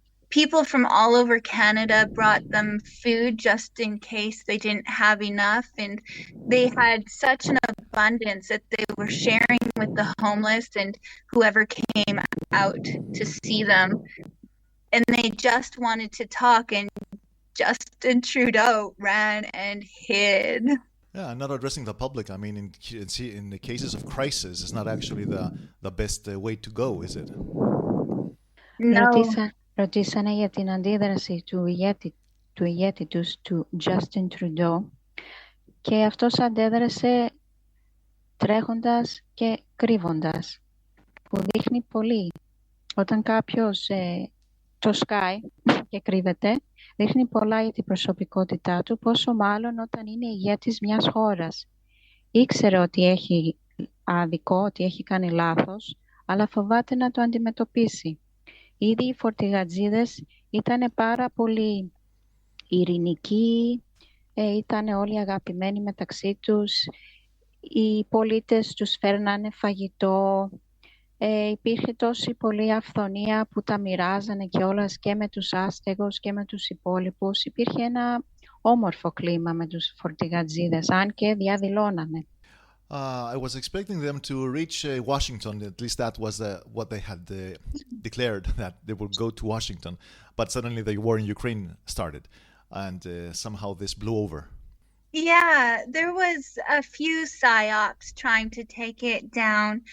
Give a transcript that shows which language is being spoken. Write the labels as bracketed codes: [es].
[en] People from all over Canada brought them food just in case they didn't have enough, and they had such an abundance that they were sharing with the homeless and whoever came out to see them. And they just wanted to talk, and Justin Trudeau ran and hid. Yeah, not addressing the public. I mean, in the cases of crisis, it's not actually the best way to go, is it? No. [el] Ρωτήσανε για την αντίδραση του ηγέτη τους, του Justin Trudeau, και αυτός αντέδρασε τρέχοντας και κρύβοντας, που δείχνει πολύ. Όταν κάποιος το σκάει και κρύβεται, δείχνει πολλά για την προσωπικότητά του, πόσο μάλλον όταν είναι ηγέτης μιας χώρας. Ήξερε ότι έχει άδικο, ότι έχει κάνει λάθος, αλλά φοβάται να το αντιμετωπίσει. Ήδη οι φορτηγαντζήδες ήταν πάρα πολύ ειρηνικοί, ήταν όλοι αγαπημένοι μεταξύ τους, οι πολίτες τους φέρνανε φαγητό, υπήρχε τόση πολλή αυθονία που τα μοιράζανε κιόλας και με τους άστεγους και με τους υπόλοιπους. Υπήρχε ένα όμορφο κλίμα με τους φορτηγαντζήδες, αν και διαδηλώνανε. [en] I was expecting them to reach Washington. At least that was what they had declared, that they would go to Washington. But suddenly the war in Ukraine started, and somehow this blew over. Yeah, there was a few psyops trying to take it down.